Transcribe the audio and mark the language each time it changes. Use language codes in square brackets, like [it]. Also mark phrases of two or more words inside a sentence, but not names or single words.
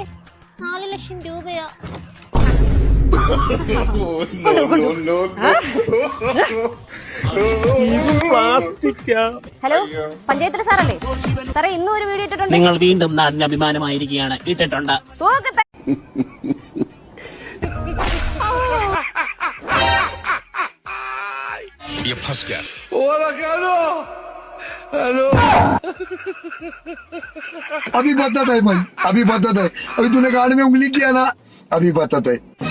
[ml] 4 ലക്ഷം രൂപയാ. ഹലോ, പഞ്ചായത്തിലെ സാറല്ലേ? സാറേ ഇന്നും ഒരു വീഡിയോ ഇട്ടിട്ടുണ്ട്. നിങ്ങൾ വീണ്ടും നാടിന് അഭിമാനമായിരിക്കുകയാണ്. ഇട്ടിട്ടുണ്ട്. [hi] ये फंस गया। अभी बताता है भाई, अभी बताता है. अभी तूने गाड़ी में उंगली किया ना, अभी बताता है.